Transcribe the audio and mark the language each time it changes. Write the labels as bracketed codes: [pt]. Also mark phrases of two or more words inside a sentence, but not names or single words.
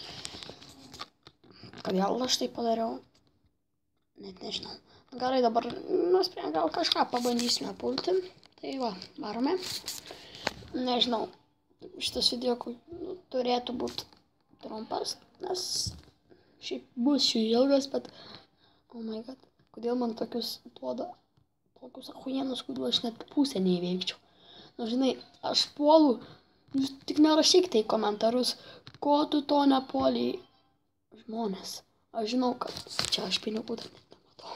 [lt] Kodėl aš tai padariau? Net nežinau. Gerai, dabar nusprendžiau, gal kažką pabandysime pulti. Tai va, varome. Nežinau, šitas video turėtų būti trumpas, nes šiaip bus šį ilgas, bet [en] oh my god, [lt] kodėl man tokius duoda tokius achuienus, kuriuo aš net pusę neįveikčiau. Nu, žinai, aš puolu, jūs tik nerašykite į komentarus, ko tu to nepuoliai. Žmonės, aš žinau, kad čia aš pinigų dar net nematau.